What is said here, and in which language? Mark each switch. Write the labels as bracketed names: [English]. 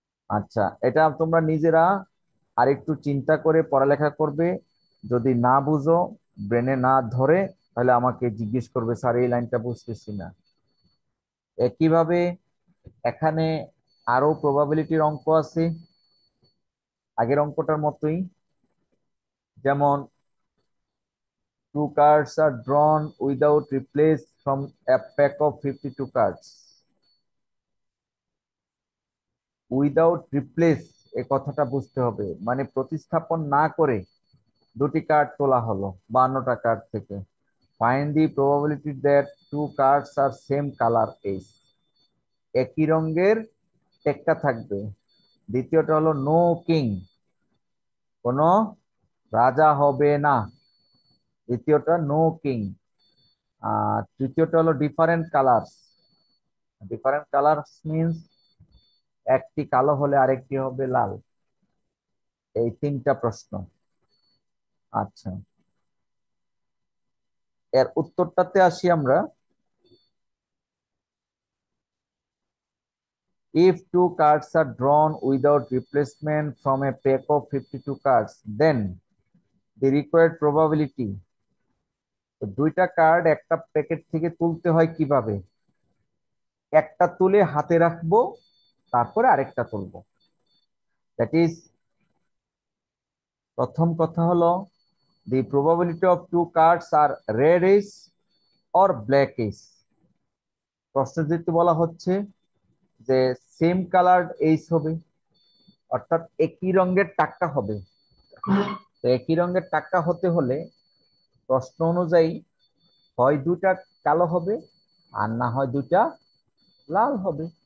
[Bangla] আচ্ছা, এটা তোমরা নিজেরা আরেকটু চিন্তা করে পড়ালেখা করবে। যদি না বুঝো, ব্রেনে না ধরে, তাহলে আমাকে জিজ্ঞেস করবে, স্যার এই লাইনটা বুঝতেছি না। একইভাবে এখানে আরো প্রবাবিলিটির অঙ্ক আছে আগের অঙ্কটার মতোই। [English] যেমন two cards are drawn without replace from a pack of 52 cards. [Bangla] Without replace, এ কথাটা বুঝতে হবে, মানে প্রতিস্থাপন না করে দুটি কার্ড তোলা হলো 52টা কার্ড থেকে। [English] Find the probability that two cards are same colour ace. [Bangla] একই রঙের একটা থাকবে। দ্বিতীয়টা হলো নো কিং, কোনো রাজা হবে না। দ্বিতীয়টা নো কিং। আর তৃতীয়টা হলো different colours. Different colours means একটি কালো হলে আরেকটি হবে লাল। এই তিনটা প্রশ্ন। আচ্ছা, এর উত্তরটাতে আসি আমরা। [English] If two cards are drawn without replacement from a pack of 52 cards, then the required probability, [Bangla] তো দুইটা কার্ড একটা প্যাকেট থেকে তুলতে হয় কিভাবে? একটা তুলে হাতে রাখবো, তারপরে আরেকটা তুলবো। [English] that is, [Bangla] প্রথম কথা হলো [English] the probability of two cards are red ace or black ace। [Bangla] প্রশ্ন যেহেতু বলা হচ্ছে যে সেম কালার্ড এইস হবে, অর্থাৎ একই রঙের টাকা হবে। তো একই রঙের টাকা হতে হলে প্রশ্ন অনুযায়ী হয় দুটা কালো হবে, আর না হয় দুটা লাল হবে।